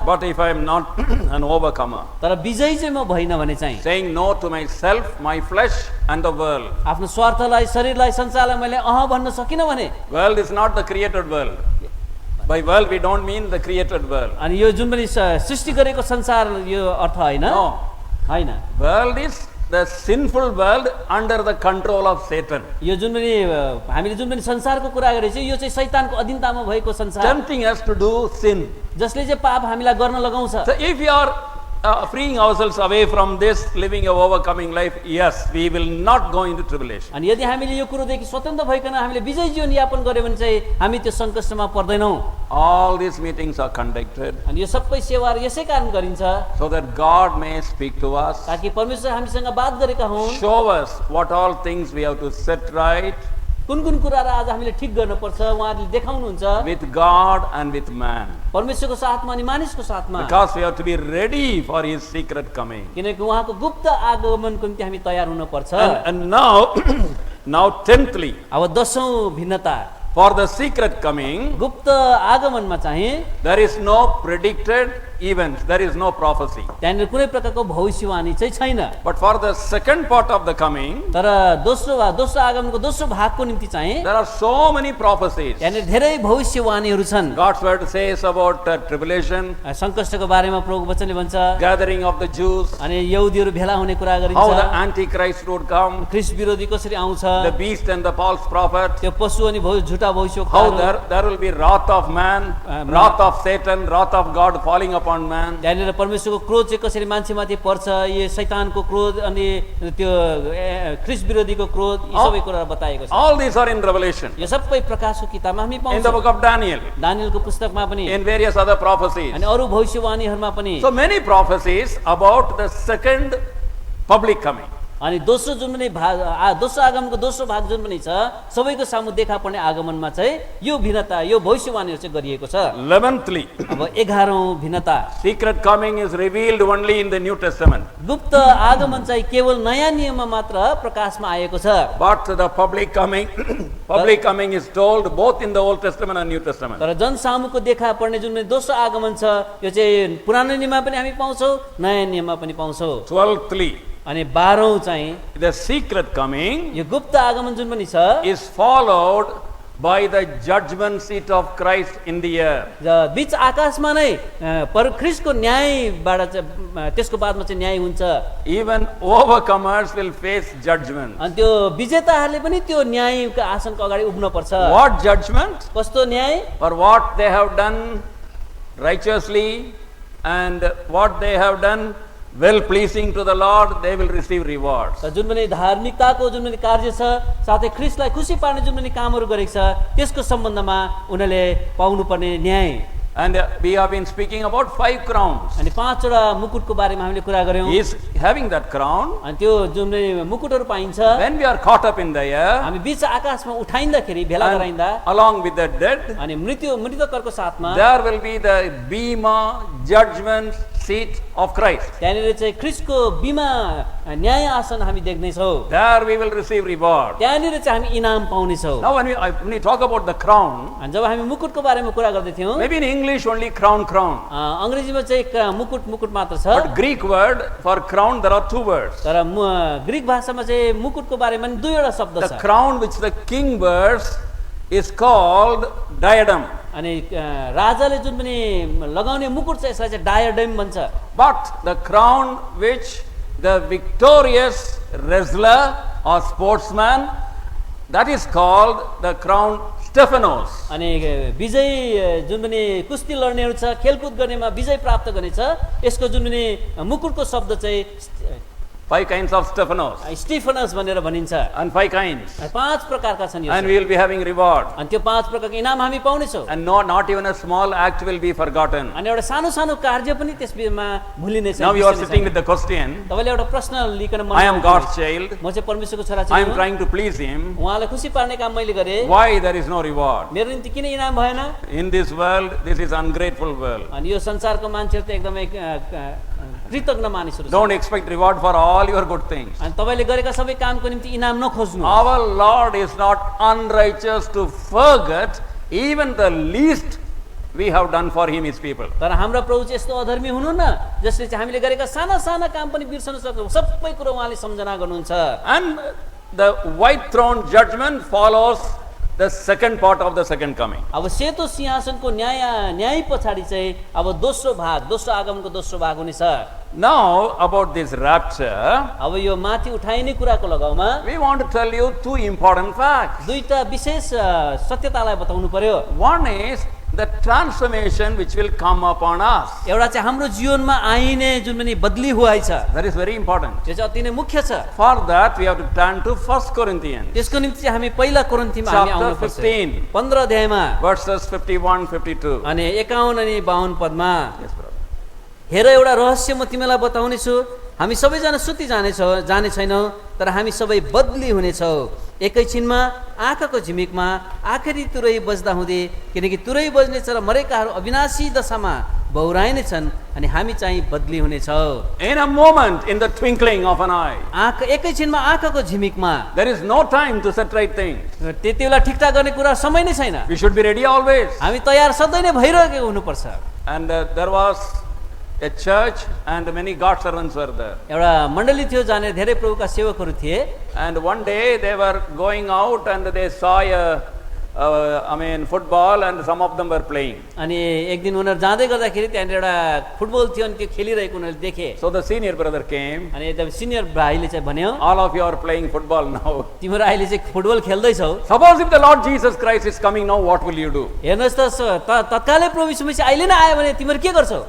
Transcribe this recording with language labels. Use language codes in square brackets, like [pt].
[en] but if I am not an overcomer, [ne] तर विजयी चाहिँ म भइन भने चाहिँ [en] saying no to myself, my flesh, and the world. [ne] आफ्नो स्वार्थलाई शरीरलाई संसारलाई मैले भन्न सकिनँ भने [en] World is not the created world. By world we don't mean the created world. [ne] अनि यो जुन पनि सृष्टि गरेको संसार यो अर्थ होइन, [en] No. [ne] होइन। [en] World is the sinful world under the control of Satan. [ne] यो जुन पनि हामीले जुन पनि संसारको कुरा गरेको छ यो चाहिँ शैतानको अधीनतामा भएको संसार, [en] Tempting us to do sin. [ne] जसले चाहिँ पाप हामीलाई गर्न लगाउँछ। [en] So if we are freeing ourselves away from this, living a overcoming life, yes, we will not go into tribulation. [ne] अनि यदि हामीले यो कुरोदेखि स्वतन्त्र भइकन हामीले विजय जीवन यापन गर्यो भने चाहिँ हामी त्यो सङ्कष्टमा पर्दैनौँ। [en] All these meetings are conducted [ne] अनि यो सबै सेवाहरू यसै कारण गरिन्छ [en] so that God may speak to us, [ne] ताकि परमेश्वर हामीसँग बात गरेका हुन्, [en] show us what all things we have to set right [ne] कुन कुन कुराहरू आज हामीले ठिक गर्नुपर्छ उहाँहरूले देखाउनुहुन्छ [en] with God and with man. [ne] परमेश्वरको साथमा अनि मानिसको साथमा, [en] Because we have to be ready for his secret coming. [ne] किनकि उहाँको गुप्त आगमनको निम्ति हामी तयार हुनुपर्छ। [en] And now, now 10thly, [ne] अब 10औं भिन्नता, [en] for the secret coming, [ne] गुप्त आगमनमा चाहिँ [en] there is no predicted events, there is no prophecy. [ne] त्यहाँनिर कुनै प्रकारको भविष्यवाणी चाहिँ छैन। [en] But for the second part of the coming, [ne] तर दोस्रो आगमनको दोस्रो भागको निम्ति चाहिँ [en] there are so many prophecies. [ne] त्यहाँनिर धेरै भविष्यवाणीहरू छन्। [en] God's word says about tribulation, [ne] सङ्कष्टको बारेमा प्रभुको वचनले भन्छ, [en] gathering of the Jews, [ne] अनि यहुदीहरू भेला हुने कुरा [en] how the [ne] गरिन्छ, [en] Antichrist would come, [ne] ख्रिस्ट विरोधी कसरी आउँछ, [en] the beast and the false prophet, [ne] त्यो पशु अनि झुटा [en] how [ne] भविष्यवक्ताहरू, [en] there will be wrath of man, wrath of Satan, wrath of God falling upon man. [ne] त्यहाँनिर परमेश्वरको क्रोध चाहिँ कसरी मान्छेमाथि पर्छ, यो शैतानको क्रोध अनि त्यो ख्रिस्ट विरोधीको क्रोध, यी सबै कुरा बताएको छ। [en] All these are in Revelation, [ne] यो सबै प्रकाशको किताबमा हामी [en] in the [ne] पाउँछौँ, [en] book of Daniel, [ne] दानिएलको पुस्तकमा पनि [en] in various other prophecies. [ne] अनि अरू भविष्यवाणीहरूमा पनि। [en] So many prophecies about the second public coming. [ne] अनि दोस्रो जुन पनि भाग दोस्रो आगमनको दोस्रो भाग जुन पनि छ, सबैको सामु देखा पर्ने आगमनमा चाहिँ यो भिन्नता, यो भविष्यवाणीहरू चाहिँ गरिएको छ। [en] 11thly, [ne] अब 11औं भिन्नता, [en] secret coming is revealed only in the New Testament. [ne] गुप्त आगमन चाहिँ केवल नयाँ नियममा मात्र प्रकाशमा आएको छ। [en] But the public coming, public coming is told both in the Old Testament and New Testament. [ne] तर जनसामुको देखा पर्ने जुन पनि दोस्रो आगमन छ, यो चाहिँ पुरानो नियममा पनि हामी पाउँछौँ, नयाँ नियममा पनि पाउँछौँ। [en] 12thly, [ne] अनि 12औं चाहिँ [en] the secret coming [ne] यो गुप्त आगमन जुन पनि छ, [en] is followed by the judgment seat of Christ in the air. [ne] बीच आकाशमा नै ख्रिस्टको न्यायबाट चाहिँ त्यसको बादमा चाहिँ न्याय हुन्छ। [en] Even overcomers will face judgment. [ne] अनि त्यो विजेताहरूले पनि त्यो न्यायको आसनको अगाडि उभिन पर्छ। [en] What judgment? [ne] कस्तो न्याय? [en] For what they have done righteously and what they have done well pleasing to the Lord, they will receive rewards. [ne] जुन पनि धार्मिकताको जुन पनि कार्य छ, साथै ख्रिस्टलाई खुसी पार्ने जुन पनि कामहरू गरेको छ, त्यसको सम्बन्धमा उनीहरूले पाउनुपर्ने न्याय। [en] And we have been speaking about 5 crowns. [ne] अनि 5 वटा मुकुटको बारेमा हामीले कुरा गर्यौं। [en] He is having that crown. [ne] अनि त्यो जुन पनि मुकुटहरू पाइन्छ, [en] When we are caught up in the air, [ne] हामी बीच आकाशमा उठाइँदाखेरि भेला [en] and [ne] गराइँदा [en] along with the dead, [ne] अनि मृतकहरूको साथमा [en] there will be the bema judgment seat of Christ. [ne] त्यहाँनिर चाहिँ ख्रिस्टको बिमा न्याय आसन हामी देख्नेछौँ। [en] There we will receive reward. [ne] त्यहाँनिर चाहिँ हामी इनाम पाउनेछौँ। [en] Now when we talk about the crown, [ne] अनि जब हामी मुकुटको बारेमा कुरा गर्दै थियौँ, [en] maybe in English only crown. [ne] अङ्ग्रेजीमा चाहिँ मुकुट मात्र छ, [en] But Greek word for crown, there are 2 words. [ne] तर ग्रीक भाषामा चाहिँ मुकुटको बारेमा नि 2 वटा शब्द [en] The [ne] छ। [en] crown which the king wears is called diadem. [ne] अनि राजाले जुन पनि लगाउने मुकुट छ, यसलाई चाहिँ डायडेम भन्छ। [en] But the crown which the victorious wrestler or sportsman, that is called the crown Stephanos. [ne] अनि विजय जुन पनि कुस्ती लड्नेहरू छ, खेलकुद गर्नेमा विजय प्राप्त गर्ने छ, यसको जुन पनि मुकुटको शब्द चाहिँ [en] 5 kinds of Stephanos. [ne] स्टिफनस भनेर भनिन्छ। [en] And 5 kinds. [ne] 5 प्रकारका छन् यो। [en] And we will be having reward. [ne] अनि त्यो 5 प्रकारको इनाम हामी पाउनेछौँ। [en] And not even a small act will be forgotten. [ne] अनि एउटा सानो सानो कार्य पनि त्यसमा भुलिने छैन। [en] Now you are sitting with the question, [ne] तपाईले एउटा प्रश्न लिकन [en] I am God's child. [ne] म चाहिँ परमेश्वरको छोरा [en] I [ne] छु। [en] am trying to please him. [ne] उहाँलाई खुसी पार्ने काम मैले गरेँ। [en] Why there is no reward? [ne] मेरो निम्ति किन इनाम भएन? [en] In this world, this is ungrateful world. [ne] अनि यो संसारको मान्छेहरू त एकदमै कृतज्ञ मानिसहरू छन्। [en] Don't expect reward for all your good things. [ne] अनि तपाईले गरेका सबै कामको निम्ति इनाम नखोज्नु। [en] Our Lord is not unrighteous to forget even the least we have done for him, his people. [ne] तर हाम्रो प्रभु चाहिँ यस्तो अधर्मी हुनु न, जसले चाहिँ हामीले गरेका साना साना काम पनि बिर्सन सक्छ, सबै कुरा उहाँले सम्झना गर्नुहुन्छ। [en] And the white throne judgment follows the second part of the second coming. [ne] अब सेतो सिंहासनको न्याय पछाडि चाहिँ अब दोस्रो आगमनको दोस्रो भाग हुनेछ। [en] Now about this rapture, [ne] अब यो माथि उठाइने कुराको लगाउमा [en] we want to tell you 2 important facts. [ne] 2टा विशेष सत्यतालाई बताउनु पर्यो। [en] One is the transformation which will come upon us. [ne] एउटा चाहिँ हाम्रो जीवनमा आइने जुन पनि बदली हुआइ छ, [en] That is very important. [ne] त्यो चाहिँ अति नै मुख्य छ। [en] For that we have to turn to 1 Corinthians [ne] त्यसको निम्ति चाहिँ हामी पहिला कोरिन्थीमा हामी [en] chapter [ne] आउनु पर्छ। [en] 15 [ne] 15 अध्यायमा [en] verses 51-52. [ne] अनि 51 अनि 52 पदमा, [en] Yes, brother. [ne] हेर एउटा रहस्य म तिमीलाई बताउनेछु, हामी सबैजना सुति जाने छैनौँ, तर हामी सबै बदली हुनेछौँ। एकैछिनमा आँखाको झिमिकमा आखिरी तुरै बज्दा हुँदै, किनकि तुरै बज्नेछ र मरेकाहरू अविनाशी दशामा बहुराइने छन्, अनि हामी चाहिँ बदली हुनेछौँ। [en] In a moment, in the twinkling of an eye. [ne] एकैछिनमा आँखाको झिमिकमा, [en] There is no time to set right things. [ne] त्यति बेला ठिकठाक गर्ने कुरा समय नै छैन। [en] We should be ready always. [ne] हामी तयार सधैँ नै भइरहेको हुनुपर्छ। [en] And there was a church and many God servants were there. [ne] एउटा मण्डली थियो जहाँ धेरै प्रभुका सेवकहरू थिए [en] And one day they were going out and they saw football and some of them were playing. [ne] अनि एक दिन उनीहरू जाँदै गर्दाखेरि त्यहाँनिर एउटा फुटबल थियो अनि त्यो खेलिरहेको उनीहरूले देखे [en] So the senior brother came. [ne] अनि एकदम सिनियर भाइले चाहिँ भन्यो [en] All of you are playing football now. [ne] तिमीहरू अहिले चाहिँ football खेल्दैछौ [en] Suppose if the Lord Jesus Christ is coming now, what will you do? [ne] हेर्नुहोस् त तत्कालै प्रभु यीशु मसीह अहिले नै आयो भने तिमीहरू के गर्छौ